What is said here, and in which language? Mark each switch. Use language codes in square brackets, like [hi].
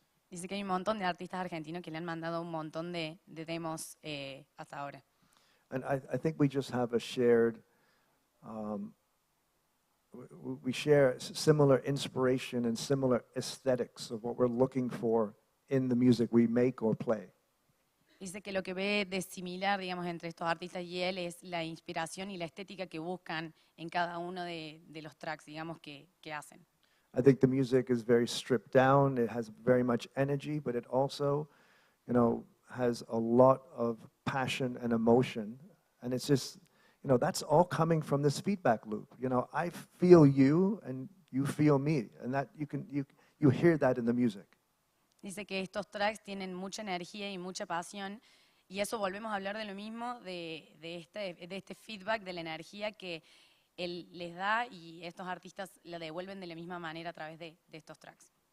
[es] Dice que hay un montón de artistas argentinos que le han mandado un montón de demos hasta ahora. [en] And I think we just have a shared, we share similar inspiration and similar aesthetics of what we're looking for in the music we make or play. [es] Dice que lo que ve de similar, digamos, entre estos artistas y él es la inspiración y la estética que buscan en cada uno de los tracks, digamos, que hacen. [en] I think the music is very stripped down. It has very much energy, but it also, has a lot of passion and emotion. And it's just, that's all coming from this feedback loop. I feel you and you feel me. And that you hear that in the music. [es] Dice que estos tracks tienen mucha energía y mucha pasión, y eso volvemos a hablar de lo mismo, de este feedback, de la energía que él les da, y estos artistas la devuelven de la misma manera a través de estos tracks.